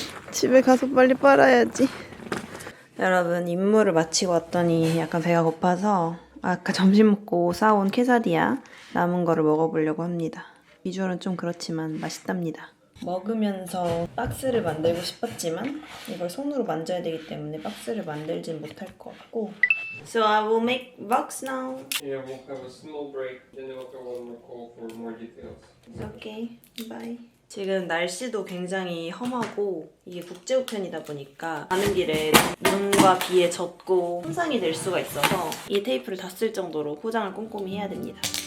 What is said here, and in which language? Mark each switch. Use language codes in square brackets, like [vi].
[ko] 집에 가서 빨리 빨아야지. 여러분 임무를 마치고 왔더니 약간 배가 고파서 아까 점심 먹고 싸온 케사디야 남은 거를 먹어보려고 합니다. 비주얼은 좀 그렇지만 맛있답니다. 먹으면서 박스를 만들고 싶었지만 이걸 손으로 만져야 되기 때문에 박스를 만들진 못할 것 같고 [en] So I will make box now. Yeah, we'll have a small break, then we'll have one more call for more details. It's okay. Bye. [ko] 지금 날씨도 굉장히 험하고 이게 국제우편이다 보니까 가는 길에 눈과 비에 젖고 손상이 될 수가 있어서 이 테이프를 다 쓸 정도로 포장을 꼼꼼히 해야 됩니다.